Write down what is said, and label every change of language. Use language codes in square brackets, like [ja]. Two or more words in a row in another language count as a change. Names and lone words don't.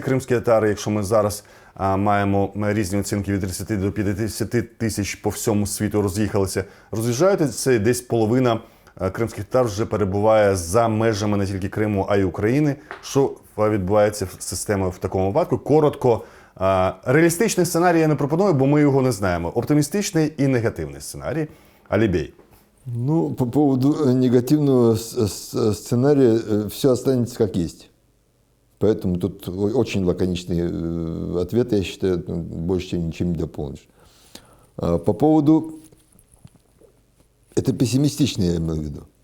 [uk] Кримські татари, якщо ми зараз маємо різні оцінки від 30 до 50 тисяч по всьому світу роз'їжджають, це десь половина кримських татар вже перебуває за межами не тільки Криму, а й України. Що відбувається з системою в такому випадку? Коротко, реалістичний сценарій я не пропоную, бо ми його не знаємо. Оптимістичний і негативний сценарій. Алібей. [ru] По поводу негативного сценария все останется как есть. Поэтому тут очень лаконичный ответ, я считаю, больше чем ничем не дополнишь. По поводу... Это пессимистично, я имею в виду.